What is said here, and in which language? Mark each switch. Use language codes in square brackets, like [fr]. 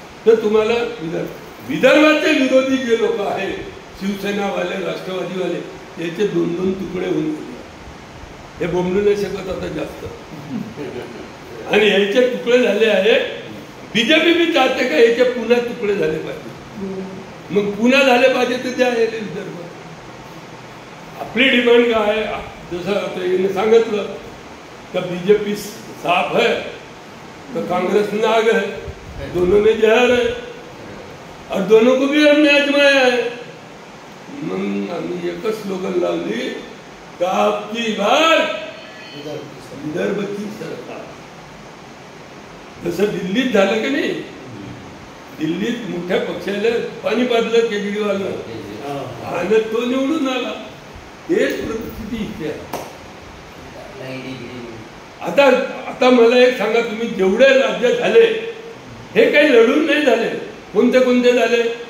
[mr] तर तुम्हाला विदर्भाचे विरोधी जे लोक आहेत, शिवसेनावाले, राष्ट्रवादीवाले, याचे 2-2 तुकडे होऊन गेले. हे बोंबलू नाही शकत आता जास्त. आणि याचे तुकडे झाले आहे. बीजेपी बी चाहते का याचे पुन्हा तुकडे झाले पाहिजे. मग पुन्हा झाले पाहिजे तर त्या विदर्भ. आपली डिमांड काय आहे? जसं आता याने सांगितलं का [hi] बीजेपी साफ है तो कांग्रेस नाग है, दोनों में जहर है और दोनों को भी हमने आजमाया है. [mr] मग आम्ही एकच स्लोगन लावली का [hi] आपकी बार विदर्भ की सरकार. [mr] जसं दिल्लीत झालं की नाही, दिल्लीत मोठ्या पक्षाला पाणी पाजलं केजरीवालनं आणि तो निवडून आला. तेच परिस्थिती इथे आहे. आता आता मला एक सांगा, तुम्ही जेवढे राज्य झाले हे काही लढून नाही झाले. कोणते कोणते झाले?